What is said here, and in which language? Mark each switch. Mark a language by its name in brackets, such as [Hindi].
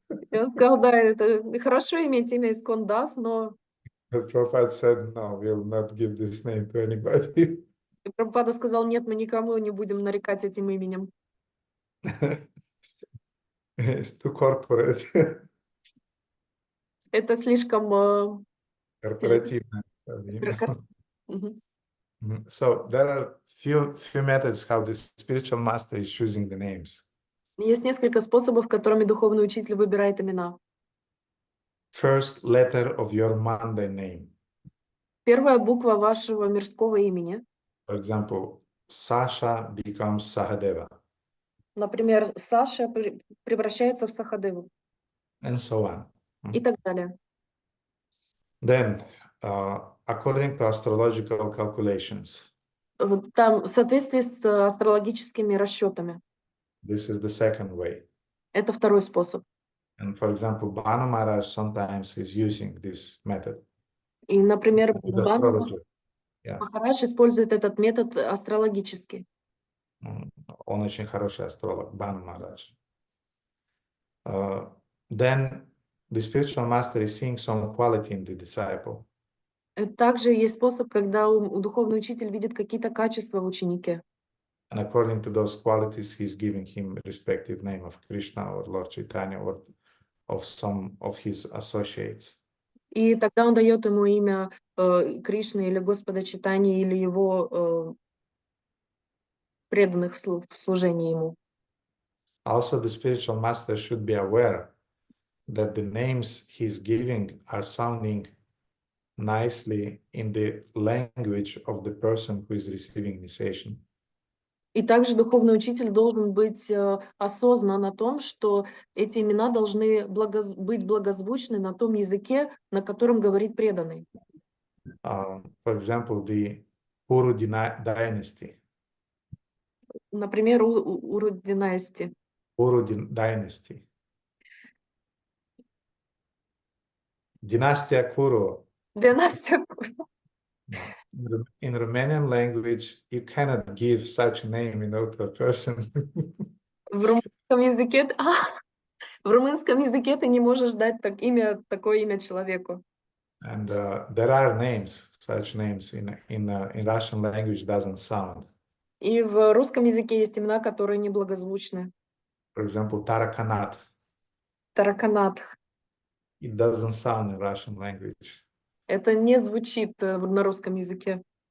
[Russian] И он сказал: да, это хорошо иметь имя ISKCON Das, но [English] Prabhupada said, no, we'll not give this name to anybody. [Russian] И Прабхупада сказал: нет, мы никому не будем нарекать этим именем. [English] It's too corporate. [Russian] Это слишком... Корпоративно. Мгм. [English] So there are few methods how the spiritual master is choosing the names. [Russian] Есть несколько способов, которыми духовный учитель выбирает имена. [English] First letter of your mundane name. [Russian] Первая буква вашего мирского имени. [English] For example, Sasha becomes Sahadeva, [Russian] Например, Саша превращается в Сахадеву. [English] and so on. [Russian] И так далее. [English] Then, according to astrological calculations, [Russian] Там, в соответствии с астрологическими расчетами. [English] this is the second way. [Russian] Это второй способ. [English] And for example, Bhanu Maharaj sometimes is using this method. [Russian] И, например, [English] With [Russian] Банка [English] astrologer. Yeah. [Russian] Махарадж использует этот метод астрологический. Он очень хороший астролог, Bhanu Maharaj. [English] Then the spiritual master is seeing some quality in the disciple. [Russian] Также есть способ, когда духовный учитель видит какие-то качества в ученике. [English] And according to those qualities, he's giving him respective name of Krishna or Lord Chaitanya or of some of his associates. [Russian] И тогда он дает ему имя Кришны или Господа Чайтаньи или его преданных в служении ему. [English] Also, the spiritual master should be aware that the names he's giving are sounding nicely in the language of the person who is receiving initiation. [Russian] И также духовный учитель должен быть осознан о том, что эти имена должны быть благозвучны на том языке, на котором говорит преданный. [English] For example, the Kuru dynasty. [Russian] Например, Уру династии. [English] Kuru dynasty. [Romanian] Dynastia Kuru. [Russian] Династия. [English] In Romanian language, you cannot give such a name, to a person. [Russian] В румынском языке, в румынском языке ты не можешь дать такое имя человеку. [English] And there are names, such names in Russian language doesn't sound. [Russian] И в русском языке есть имена, которые неблагозвучны. [English] For example, Tarakanat. [Russian] Тараканат. [English] It doesn't sound in Russian language. [Russian] Это не звучит на русском языке.